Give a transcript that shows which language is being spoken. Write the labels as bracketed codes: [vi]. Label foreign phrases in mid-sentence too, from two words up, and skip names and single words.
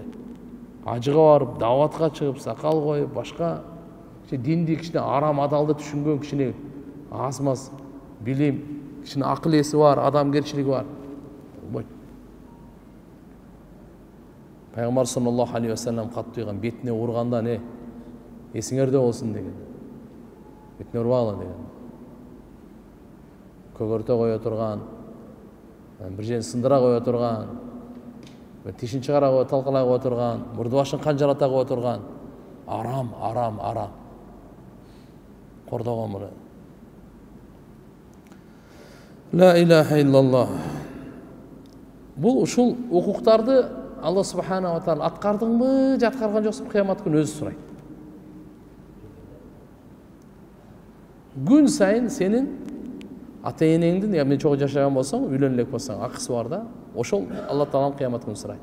[ky] Ажыга барып, даватка чыгып, сакал коюп, башка динди кичине арам адалды түшүнгөн кичине аз-маз билим, кичине акыл эси бар, адамгерчилиги бар. Болбойт. Пайгамбар [ar] صلى الله عليه وسلم [ky] катты уйган, бетине урганда не? Эсиңерде болсун деген. Бетине урбагыла деген. Көгөртө кое турган, бир жерин сындыра кое турган, тишин чыгара кое, талкалай кое турган, мурду башын канжалата кое турган. Арам. Кордогон муну. [ar] لا إله إلا الله. [ky] Бул ушул укуктарды Алла [ar] سبحانه وتعالى [ky] аткардыңбы, же аткарган жоксуңбу, кыямат күнү өзү сурайт. Күн сайын сенин ата-энеңдин, мен чогуу жашаган болсоң, үйлөнө элек болсоң, акысы бар да, ошол Алла таалам кыямат күнү сурайт.